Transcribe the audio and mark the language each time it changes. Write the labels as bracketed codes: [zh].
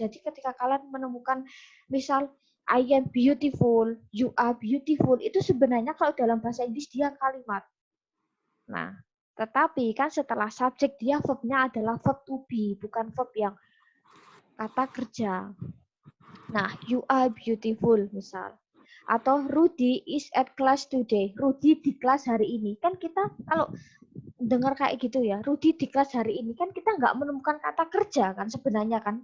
[id] Jadi ketika kalian menemukan misal [en] I am beautiful, you are beautiful, [id] itu sebenarnya kalau dalam bahasa Inggris dia kalimat. Nah, tetapi kan setelah subjek dia verbnya adalah verb to be, bukan verb yang kata kerja. [en] Nah, you are beautiful misal. Atau Rudy is at class today. [id] Rudy di kelas hari ini. Kan kita kalau dengar kayak gitu ya, Rudy di kelas hari ini kan kita nggak menemukan kata kerja kan sebenarnya kan.